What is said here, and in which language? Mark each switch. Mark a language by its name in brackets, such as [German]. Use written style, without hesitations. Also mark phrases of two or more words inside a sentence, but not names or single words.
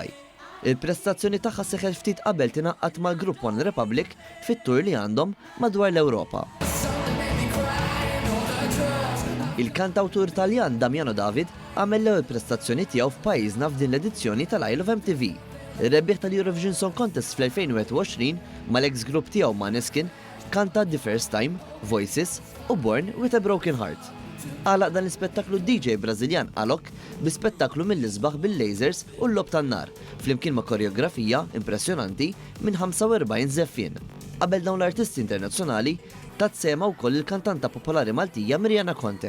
[Maltese] Il-prestazzjoni tagħha seħħet ftit qabel tingħaqad mal-grupp One Republic fit-tur li għandhom madwar l-Ewropa. Il-kantawtur Taljan Damiano David għamel l-ewwel prestazzjoni tiegħu f'pajjiżna f'din l-edizzjoni tal-I Love MTV. Ir-rebbieħ tal-Eurovision Song Contest fl-2021 mal-ex grupp tiegħu Måneskin kanta The First Time, Voices u Born with a Broken Heart. Għalaq dan l-ispettaklu DJ Brażiljan Alok bi spettaklu mill-isbaħ bil-lasers u l-lob tan-nar, flimkien ma' koreografija impressjonanti minn 45 żeffien. Qabel dawn l-artisti internazzjonali tat sema wkoll il-kantanta popolari Maltija Mirjana Conte.